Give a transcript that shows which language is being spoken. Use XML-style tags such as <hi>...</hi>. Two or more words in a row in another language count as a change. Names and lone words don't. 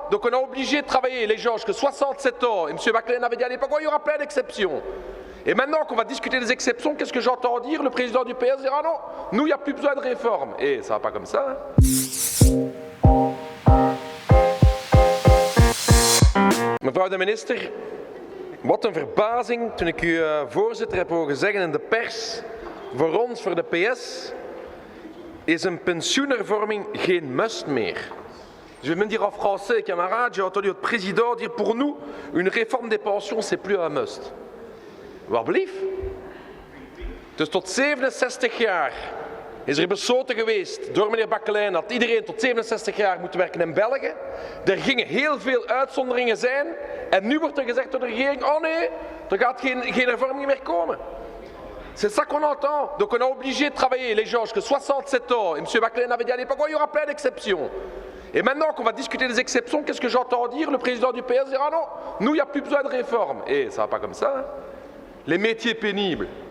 <fr>Donc on a obligé de travailler les gens jusqu'à 67 ans. Et M. Baclen avait dit à l'époque, il y aura plein d'exceptions. Et maintenant qu'on va discuter des exceptions, qu'est-ce que j'entends dire? Le président du PS dira non, nous, il n'y a plus besoin de réforme. Et ça va pas comme ça.</fr> <nl>Mevrouw de minister, wat een verbazing toen ik u voorzitter heb horen zeggen in de pers. Voor ons, voor de PS, is een pensioenhervorming geen must meer.</nl> <fr>Je vais me dire en français, camarades, j'ai entendu votre président dire pour nous, une réforme des pensions, c'est plus un must.</fr> <nl>Waar blief? Dus tot 67 jaar is er besloten geweest door meneer Backelijn dat iedereen tot 67 jaar moet werken in België. Er gingen heel veel uitzonderingen zijn en nu wordt er gezegd door de regering, oh nee, er gaat geen hervorming meer komen.</nl> <fr>C'est ça qu'on entend. Donc on a obligé de travailler les gens jusqu'à 67 ans. Et M. Backelijn avait dit à l'époque, il y aura plein d'exceptions. Et maintenant qu'on va discuter des exceptions, qu'est-ce que j'entends dire? Le président du PS dira non, nous, il n'y a plus besoin de réforme. Et ça va pas comme ça. Les métiers pénibles.</fr>